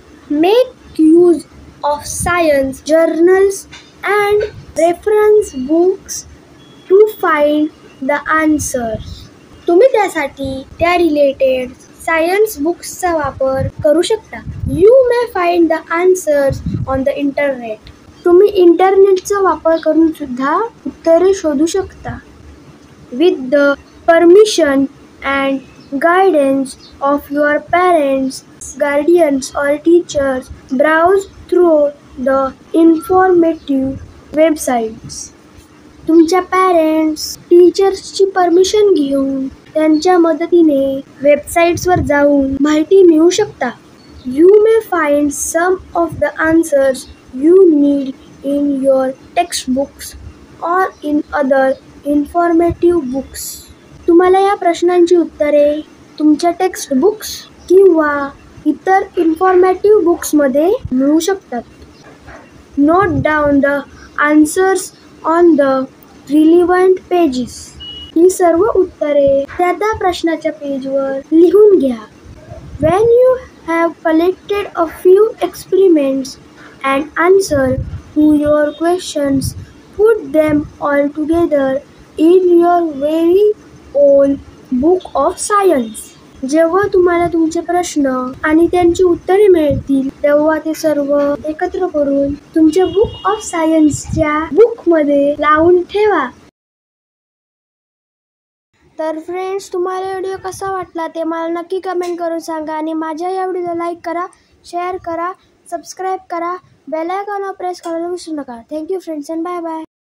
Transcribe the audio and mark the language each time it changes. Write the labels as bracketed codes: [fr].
[en] Make use of science journals and reference books to find the answers. [mr] तुम्ही त्यासाठी त्या related science बुक्सचा वापर करू शकता. [en] You may find the answers on the internet. [mr] तुम्ही इंटरनेटचा वापर करून सुद्धा उत्तरे शोधू शकता. [en] With the permission and guidance of your parents, guardians or teachers, browse through the informative websites. [mr] तुमच्या पॅरेंट्स, टीचर्सची परमिशन घेऊन त्यांच्या मदतीने वेबसाईट्सवर जाऊन माहिती मिळवू शकता. [en] You may find some of the answers you need in your textbooks or in other informative books. [mr] तुम्हाला या प्रश्नांची उत्तरे तुमच्या टेक्स्ट बुक्स किंवा इतर इन्फॉर्मेटिव्ह बुक्समध्ये मिळू शकतात. [en] Note down the answers on the relevant pages. [mr] ही सर्व उत्तरे त्या प्रश्नाच्या पेजवर लिहून घ्या. [en] When you have collected a few experiments and answer to your questions, put them all together in your very own book of science. [mr] जेव्हा तुम्हाला तुमचे प्रश्न आणि त्यांची उत्तरे मिळतील तेव्हा ते सर्व एकत्र करून तुमच्या बुक ऑफ सायन्सच्या बुकमध्ये लावून ठेवा. तर फ्रेंड्स, तुम्हाला व्हिडिओ कसा वाटला ते मला नक्की कमेंट करून सांगा आणि माझ्या या व्हिडिओला लाईक करा, शेअर करा, सबस्क्राईब करा, बेल आयकॉनवर प्रेस करायला विसरू नका. [en] Thank you friends and bye bye.